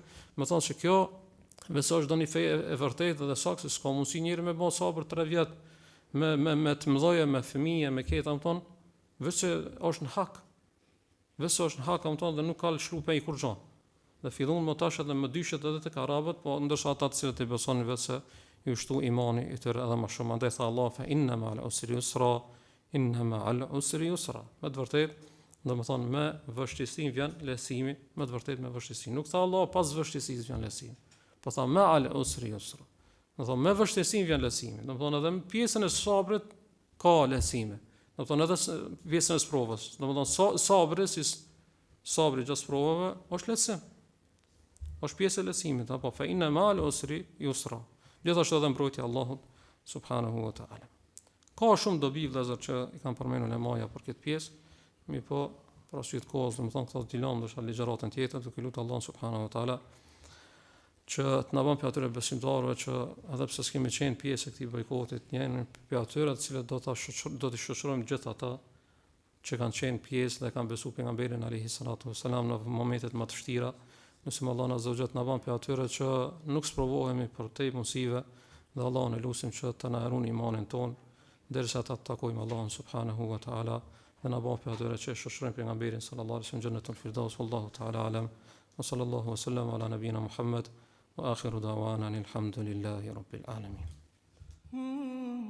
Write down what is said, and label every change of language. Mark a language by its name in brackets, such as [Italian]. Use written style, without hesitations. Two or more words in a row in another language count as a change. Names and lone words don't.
[Albanian] Me thonë se kjo vetë është doni fe e vërtetë dhe saktë se s'ka mundësi njëri me bën sabër 3 vjet me të mëdhoje, me fëmijë, me këta thon, vetë është në hak. Vetë është në hak thon dhe nuk ka lëshru pe i kur gjon. Dhe fillon më tash edhe më dyshet edhe tek arabët, po ndërsa ata të cilët i besonin vetë se ju shtu imani i tyre edhe më shumë. Andaj tha [Arabic] Allah فإن مع العسر يسرا إن مع العسر يسرا. [Albanian] Me të vërtetë, domethënë me vështirësi vjen lehtësimi, me të vërtetë me vështirësi. Nuk tha Allah pas vështirësisë vjen lehtësimi. Po tha [Arabic] مع العسر يسرا. [Albanian] Domethënë me vështirësi vjen lehtësimi. Domethënë edhe në pjesën e sabrit ka lehtësime. Domethënë edhe pjesën e provës. Domethënë sabri gjatë provave është lehtësim. Është pjesë e lehtësimit, apo [Arabic] فإن مع العسر يسرا. [Albanian] Gjithashtu edhe mbrojtja e Allahut [Arabic] سبحانه وتعالى. [Albanian] Ka shumë dobi vëllazër që i kanë përmendur lemaja për këtë pjesë, mi po për arsye të kohës, domethënë këto dilon ndoshta ligjëratën tjetër, duke lutur Allahun [Arabic] سبحانه وتعالى [Albanian] që të na bën për atyre besimtarëve që edhe pse s'kemi qenë pjesë e këtij bojkotit, janë për atyre të cilët do të shoqërojmë gjithë ata që kanë qenë pjesë dhe kanë besuar pejgamberin [Arabic] عليه الصلاة والسلام [Albanian] në momentet më të vështira. Nëse Allah [Arabic] عز وجل [Albanian] na bën për atyre që nuk sprovohemi për te mundësive dhe Allahun e lutim që të na harroni imanin ton derisa ta takojmë Allahun [Arabic] سبحانه وتعالى [Albanian] dhe na bën për atyre që shoqërojnë pejgamberin [Arabic] صلى الله عليه وسلم جنة الفردوس والله تعالى أعلم وصلى الله وسلم على نبينا محمد وآخر دعوانا الحمد لله رب العالمين.